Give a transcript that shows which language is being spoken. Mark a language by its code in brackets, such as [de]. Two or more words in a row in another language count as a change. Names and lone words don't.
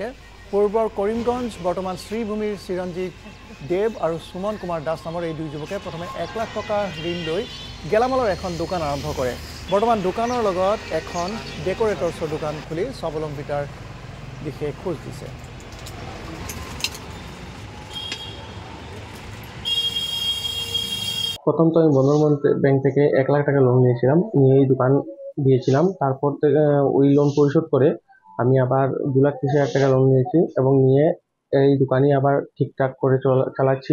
[as] পূৰ্বৰ কৰিমগঞ্জ বৰ্তমান শ্ৰীভূমিৰ চিৰঞ্জীৱ দেৱ আৰু সুমন কুমাৰ দাস নামৰ এই দুই যুৱকে প্ৰথমে 1 লাখ টকা ঋণ লৈ গেলামালৰ এখন দোকান আৰম্ভ কৰে। বৰ্তমান দোকানৰ লগত এখন ডেকৰেটৰ্ছৰ দোকান খুলি স্বাৱলম্বিতাৰ দিশে খোজ দিছে। [bn] প্রথম তো আমি বন্ধন ব্যাংক থেকে 1 লাখ টাকা লোন নিয়েছিলাম, নিয়ে এই দোকান দিয়েছিলাম। তারপর থেকে ওই লোন পরিশোধ করে আমি আবার 2,30,000 টাকা লোন নিয়েছি এবং নিয়ে এই দোকানই আবার ঠিকঠাক করে চালাচ্ছি।